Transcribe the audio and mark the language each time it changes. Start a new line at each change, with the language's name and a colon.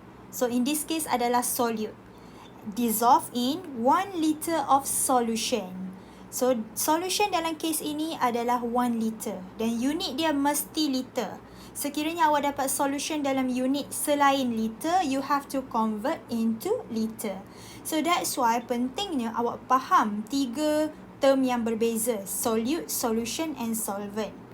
English: So in this case adalah solute. Dissolved in 1 liter of solution.
Malay: So solution dalam case ini adalah 1 liter. Dan unit dia mesti liter. Sekiranya awak dapat solution dalam unit selain liter, you have to convert into liter. So that's why pentingnya awak faham tiga term yang berbeza, solute, solution and solvent.